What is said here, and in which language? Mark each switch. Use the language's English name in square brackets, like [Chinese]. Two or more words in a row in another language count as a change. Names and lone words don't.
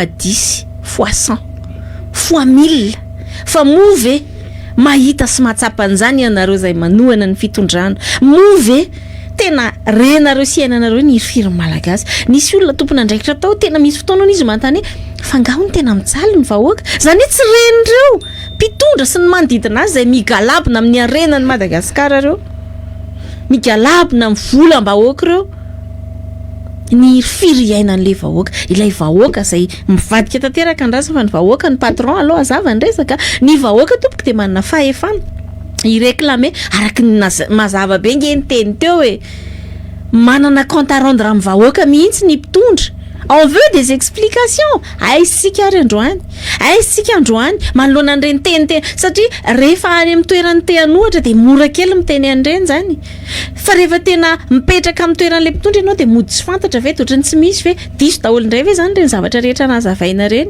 [Malagasy] 10 fois 100 fois 1000 fa move mahita sy matsapan'izany ianareo zay manohana ny fitondrana move tena renareo sy iainanareo ny hirifiriny malagasy nisy olona tompona andraikitra tao tena misy fotoana izy manontany fa ngaho ny tena mitsaly ny vahoaka zany hoe tsy renireo mpitondra sy ny manodidina azy zay migalabina amin'ny arenany Madagasikara reo migalabina amin'ny volam-bahoaka reo ny firy iainan'le vahoaka ilay vahoaka zay mivadika tanteraka andrasa fa ny vahoaka ny patron aloha azava ny resaka ny vahoaka tompoko de manana fahefana ireklame araky ny mazava be nge ny teny teo hoe manana [French] compte à rendre [Malagasy] amin'ny vahoaka mihitsy ny mpitondra [French] on veut des explications [Malagasy] aisika ary androany aisika androany manoloana an'ireny teniteny satria rehefa any amin'ny toerany te-anohatra de mora kely miteny an'ireny zany fa rehefa tena mipetraka amin'ny toeran'le mpitondra ianao de mody tsy fantatra ve ohatrany tsy misy ve diso daholo indray ve zany reny zavatra rehetra nazavaina reny